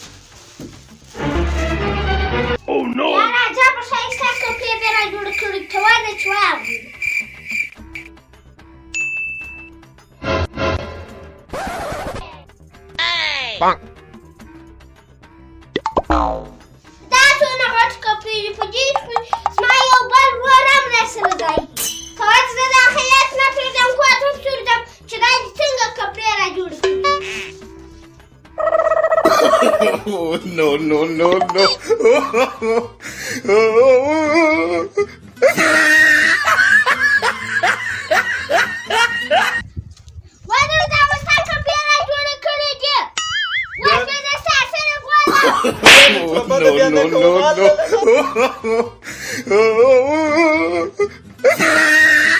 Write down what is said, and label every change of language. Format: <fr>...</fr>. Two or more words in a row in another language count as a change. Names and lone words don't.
<ps>یا راځه په ښایسته کپړې به راجوړې کړي ته وایه چې واغلې دا څونه غټ کپړې دي په دې کې زما یو بل ورور هم راسره دی که ورته زه دا خیاط نه پرېږدم خو ته هم پرېږدم چې دا دې څنګه کپړې راجوړې کړي</ps> <en>Oh, no, no, no, no.</en> <ps>ولې دا اوس تا کپړې راجوړې کړې دي اوس به زه ستا سره غواړم</ps> <en>Oh, no, no, no, no.</en>